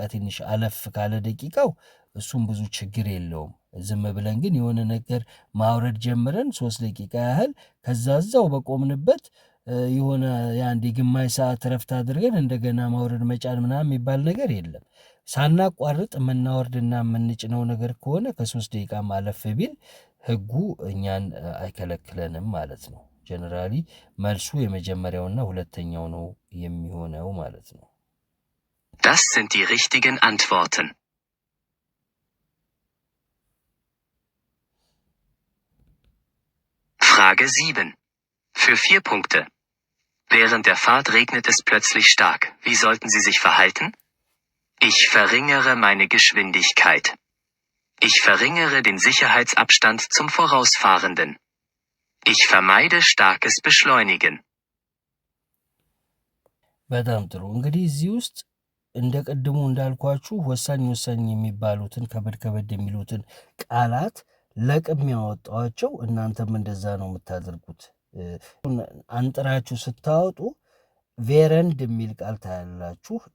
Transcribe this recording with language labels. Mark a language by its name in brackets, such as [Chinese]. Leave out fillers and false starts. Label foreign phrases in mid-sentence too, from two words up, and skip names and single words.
[Amharic] ትንሽ አለፍ ካለ ደቂቃው እሱም ብዙ ችግር የለውም። ዝም ብለን ግን የሆነ ነገር ማውረድ ጀምረን 3 ደቂቃ ያህል ከዛ እዛው በቆምንበት የሆነ የአንድ የግማሽ ሰዓት ረፍት አድርገን እንደገና ማውረድ መጫን ምናምን የሚባል ነገር የለም። ሳናቋርጥ የምናወርድና የምንጭነው ነገር ከሆነ ከ3 ደቂቃ ማለፍ ቢል ህጉ እኛን አይከለክለንም ማለት ነው። ጀነራሊ መልሱ የመጀመሪያውና ሁለተኛው ነው የሚሆነው ማለት ነው። [German] Das sind die richtigen Antworten. Frage 7. Für 4 Punkte. Während der Fahrt regnet es plötzlich stark. Wie sollten Sie sich verhalten? Ich verringere meine Geschwindigkeit. Ich verringere den Sicherheitsabstand zum Vorausfahrenden. Ich vermeide starkes Beschleunigen. [Amharic] በጣም ጥሩ። እንግዲህ እዚህ ውስጥ እንደ ቀድሞ እንዳልኳችሁ ወሳኝ የሚባሉትን ከበድ የሚሉትን ቃላት ለቅም ያወጣዋቸው፣ እናንተም እንደዛ ነው የምታደርጉት። አንጥራችሁ ስታወጡ ቬረንድ የሚል ቃል ታያላችሁ።